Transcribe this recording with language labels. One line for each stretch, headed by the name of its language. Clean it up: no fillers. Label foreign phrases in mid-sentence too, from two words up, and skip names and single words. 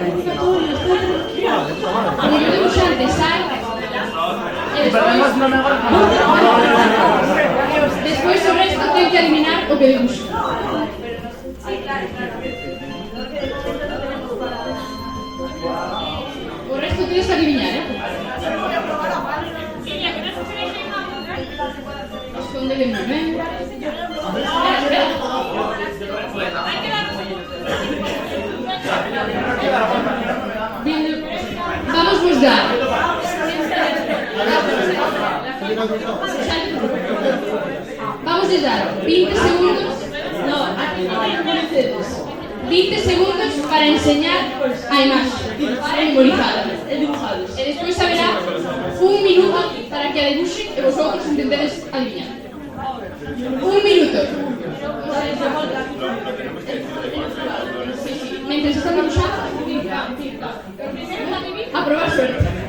Galician: O mellor debuxante sai. E despois o resto ten que adivinar o que debuxa.
Spanish: O resto tienes que adivinar, Escóndele muy bien. Vamos a dar. Vamos a dar 20 segundos. No, aquí no hay Mercedes. 20 segundos para enseñar a imagen memorizada. Dibujados.
Galician: E despois haberá 1 minuto para que a dibuxen e vosotros intentedes adivinar. 1 minuto.
Spanish: Mientras están dibuxando, a probar suerte.